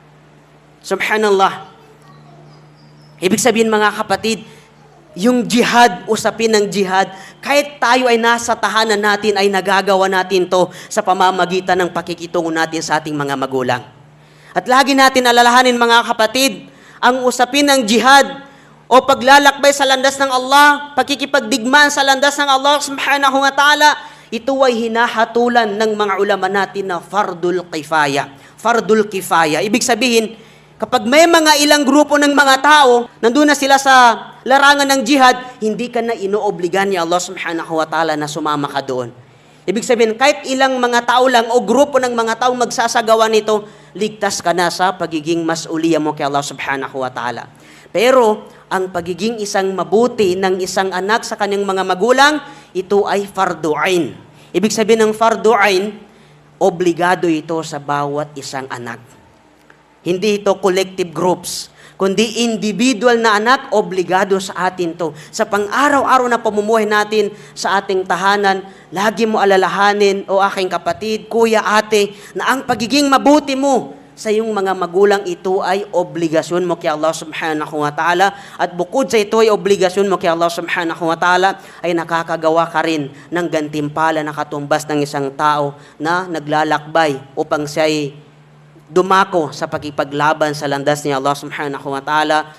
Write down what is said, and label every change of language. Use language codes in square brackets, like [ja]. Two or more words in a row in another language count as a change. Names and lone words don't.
[tl] Subhanallah. Ibig sabihin mga kapatid, yung jihad, usapin ng jihad, kahit tayo ay nasa tahanan natin, ay nagagawa natin to sa pamamagitan ng pakikitungo natin sa ating mga magulang. At lagi natin alalahanin mga kapatid, ang usapin ng jihad o paglalakbay sa landas ng Allah, pagkikipagdigmaan sa landas ng [ar] الله سبحانه وتعالى, [tl] ito ay hinahatulan ng mga ulama natin na [ar] فرض الكفاية. فرض الكفاية. [tl] Ibig sabihin, kapag may mga ilang grupo ng mga tao, nandun na sila sa larangan ng jihad, hindi ka na inoobligan ni [ar] الله سبحانه وتعالى [tl] na sumama ka doon. Ibig sabihin, kahit ilang mga tao lang o grupo ng mga tao magsasagawa nito, ligtas ka na sa pagiging masuliya mo kay [ar] الله سبحانه وتعالى. [tl] Pero, ang pagiging isang mabuti ng isang anak sa kanyang mga magulang, ito ay [ar] فرض عين. [tl] Ibig sabihin ng [ar] فرض عين, [tl] obligado ito sa bawat isang anak. Hindi ito [en] collective groups, [tl] kundi individual na anak, obligado sa atin to. Sa pang-araw-araw na pamumuhay natin sa ating tahanan, lagi mo alalahanin, o aking kapatid, kuya, ate, na ang pagiging mabuti mo sa iyong mga magulang, ito ay obligasyon mo kay [ar] الله سبحانه وتعالى. [tl] At bukod sa ito ay obligasyon mo kay [ar] الله سبحانه وتعالى, [tl] ay nakakagawa ka rin ng gantimpala na katumbas ng isang tao na naglalakbay upang siya'y dumako sa pakipaglaban sa landas ni [ar] الله سبحانه وتعالى.